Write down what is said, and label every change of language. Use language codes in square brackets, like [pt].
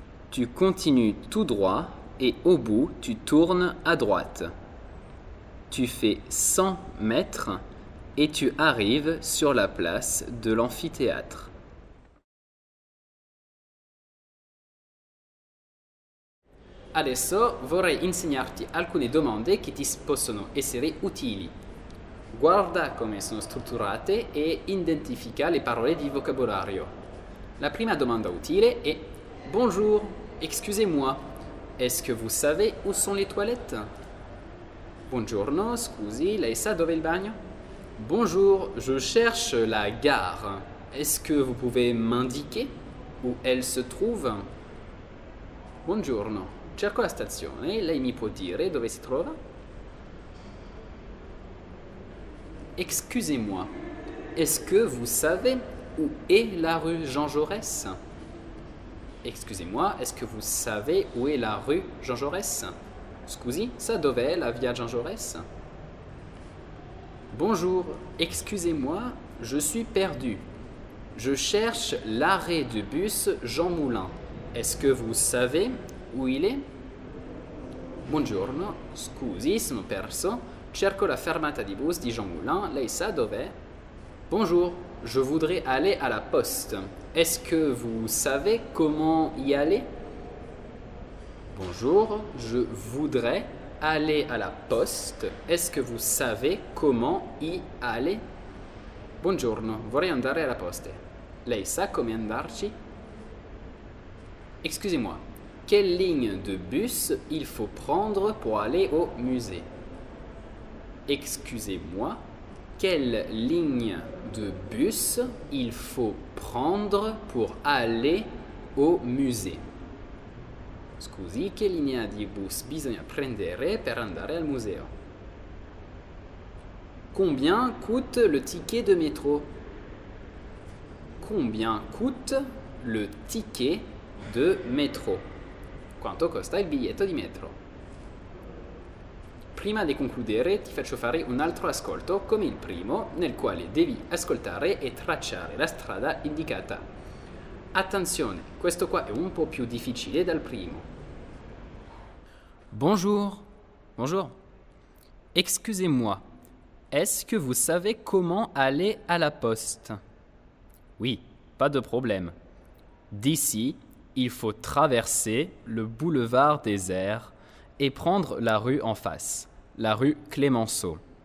[fr] Tu continues tout droit et au bout, tu tournes à droite. Tu fais 100 mètres et tu arrives sur la place de l'amphithéâtre. [it] Adesso vorrei insegnarti alcune domande che ti possono essere utili. Guarda come sono strutturate e identifica le parole di vocabolario. La prima domanda utile è [fr] Bonjour, excusez-moi, Est-ce que vous savez où sont les toilettes? [it] Buongiorno, scusi, lei sa dove è il bagno? [fr] Bonjour, je cherche la gare. Est-ce que vous pouvez m'indiquer où elle se trouve? [it] Buongiorno, cerco la stazione, lei mi può dire dove si trova? [fr] Excusez-moi, est-ce que vous savez où est la rue Jean Jaurès? Excusez-moi, est-ce que vous savez où est la rue Jean Jaurès? [it] Scusi, sa dov'è la via Jean Jaurès? [fr] Bonjour, excusez-moi, je suis perdu. Je cherche l'arrêt de bus Jean Moulin. Est-ce que vous savez où il est? [it] Buongiorno, scusi, sono perso. Cerco la fermata di bus di Jean Moulin. Lei sa dov'è? [fr] Bonjour, je voudrais aller à la poste. Est-ce que vous savez comment y aller? Bonjour, je voudrais aller à la poste. Est-ce que vous savez comment y aller? [it] Buongiorno, vorrei andare alla poste. Lei sa come andarci? [fr] Excusez-moi, quelle ligne de bus il faut prendre pour aller au musée? Excusez-moi, quelle ligne de bus il faut prendre pour aller au musée? [it] Scusi, che linea di bus bisogna prendere per andare al museo? [fr] Combien coûte le ticket de métro? Combien coûte le ticket de métro? [it] Quanto costa il biglietto di metro? Prima di concludere ti faccio fare un altro ascolto come il primo, nel quale devi ascoltare e tracciare la strada indicata. Attenzione, questo qua è un po' più difficile dal primo. [fr] Bonjour. Bonjour. Excusez-moi, est-ce que vous savez comment aller à la poste? Oui, pas de problème. D'ici, il faut traverser le boulevard des Airs et prendre la rue en face, la rue Clémenceau.